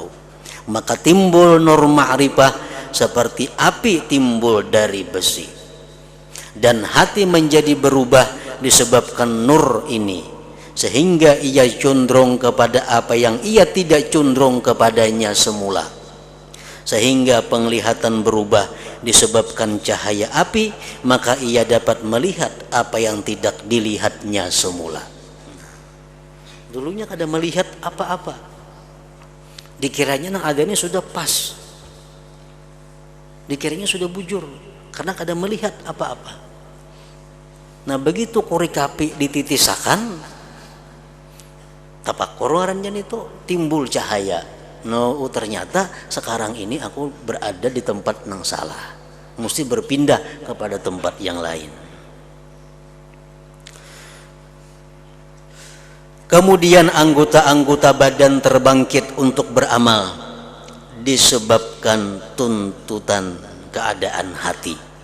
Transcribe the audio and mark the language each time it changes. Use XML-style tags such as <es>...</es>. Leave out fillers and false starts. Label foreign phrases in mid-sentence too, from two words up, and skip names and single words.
<id>Maka timbul nur ma'rifah seperti api timbul dari besi, dan hati menjadi berubah disebabkan nur ini, sehingga ia condong kepada apa yang ia tidak condong kepadanya semula. Sehingga penglihatan berubah disebabkan cahaya api, maka ia dapat melihat apa yang tidak dilihatnya semula. Dulunya kada melihat apa-apa, dikiranya nang adanya sudah pas, dikiranya sudah bujur karena kada melihat apa-apa. Nah, begitu korek api dititisakan, tapakur ngarannya itu timbul cahaya. No, ternyata sekarang ini aku berada di tempat yang salah, mesti berpindah kepada tempat yang lain. Kemudian anggota-anggota badan terbangkit untuk beramal disebabkan tuntutan keadaan hati.</id>